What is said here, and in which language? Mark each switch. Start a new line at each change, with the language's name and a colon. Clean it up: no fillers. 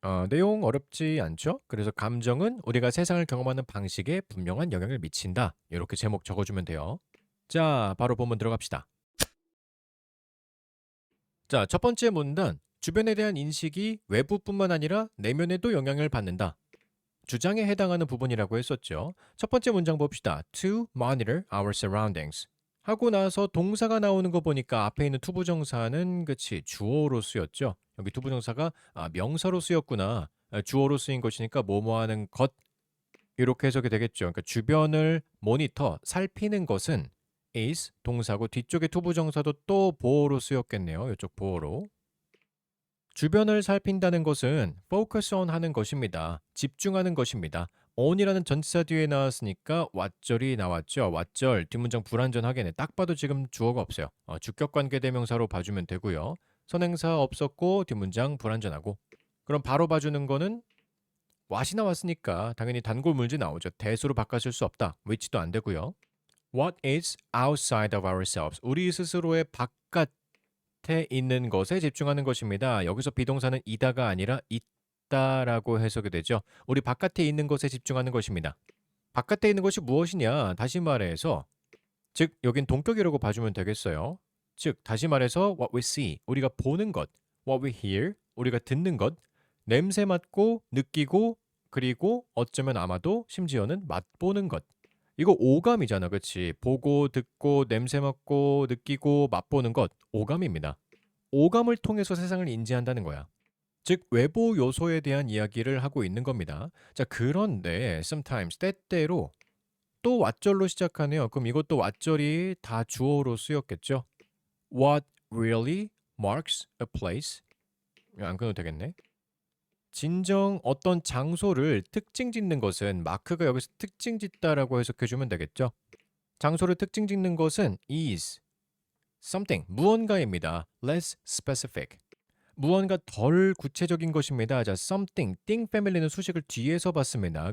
Korean: 내용 어렵지 않죠? 그래서 감정은 우리가 세상을 경험하는 방식에 분명한 영향을 미친다. 이렇게 제목 적어주면 돼요. 자, 바로 본문 들어갑시다. 자, 첫 번째 문단. 주변에 대한 인식이 외부뿐만 아니라 내면에도 영향을 받는다. 주장에 해당하는 부분이라고 했었죠. 첫 번째 문장 봅시다.
English: To monitor our surroundings.
Korean: 하고 나서 동사가 나오는 거 보니까 앞에 있는 투부정사는 그치 주어로 쓰였죠. 여기 투부정사가 명사로 쓰였구나. 주어로 쓰인 것이니까 뭐뭐 하는 것 이렇게 해석이 되겠죠. 그러니까 주변을 모니터, 살피는 것은 is 동사고 뒤쪽에 투부정사도 또 보어로 쓰였겠네요. 이쪽 보어로. 주변을 살핀다는 것은
English: focus on
Korean: 하는 것입니다. 집중하는 것입니다. on이라는 전치사 뒤에 나왔으니까 왓절이 나왔죠. 왓절 뒷문장 불완전하겠네. 딱 봐도 지금 주어가 없어요. 주격 관계 대명사로 봐주면 되고요. 선행사 없었고 뒷문장 불완전하고. 그럼 바로 봐주는 거는 what이 나왔으니까 당연히 단골 물지 나오죠. 대수로 바꿔줄 수 없다. which도 안 되고요.
English: What is outside of ourselves?
Korean: 우리 스스로의 바깥에 있는 것에 집중하는 것입니다. 여기서 비동사는 이다가 아니라 있다라고 해석이 되죠. 우리 바깥에 있는 것에 집중하는 것입니다. 바깥에 있는 것이 무엇이냐? 다시 말해서 즉 여긴 동격이라고 봐주면 되겠어요. 즉 다시 말해서
English: what we see,
Korean: 우리가 보는 것,
English: what we hear,
Korean: 우리가 듣는 것, 냄새 맡고 느끼고 그리고 어쩌면 아마도 심지어는 맛보는 것. 이거 오감이잖아, 그치? 보고, 듣고, 냄새 맡고, 느끼고, 맛보는 것, 오감입니다. 오감을 통해서 세상을 인지한다는 거야. 즉, 외부 요소에 대한 이야기를 하고 있는 겁니다. 자, 그런데 sometimes, 때때로 또 왓절로 시작하네요. 그럼 이것도 왓절이 다 주어로 쓰였겠죠?
English: What really marks a place?
Korean: 안 끊어도 되겠네. 진정 어떤 장소를 특징 짓는 것은 마크가 여기서 특징 짓다라고 해석해주면 되겠죠? 장소를 특징 짓는 것은
English: is something,
Korean: 무언가입니다.
English: less specific.
Korean: 무언가 덜 구체적인 것입니다. 자, something, thing 패밀리는 수식을 뒤에서 봤습니다.